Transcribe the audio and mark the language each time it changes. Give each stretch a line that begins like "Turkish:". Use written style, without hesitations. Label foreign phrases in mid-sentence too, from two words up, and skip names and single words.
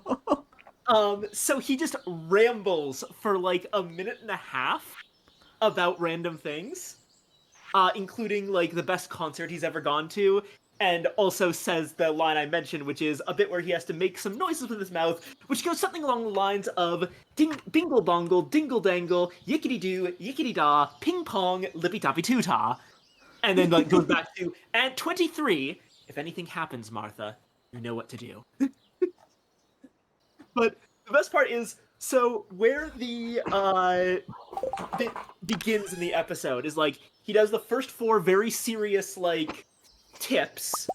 English: So he just rambles for like a minute and a half about random things, including like the best concert he's ever gone to, and also says the line I mentioned, which is a bit where he has to make some noises with his mouth, which goes something along the lines of bingle bongle, dingle dangle, yickety doo, yickety da, ping pong, lippy tappy toota. And then like goes back to, and 23, if anything happens, Martha, you know what to do. But the best part is, so where the bit begins in the episode is like he does the first 4 very serious like tips.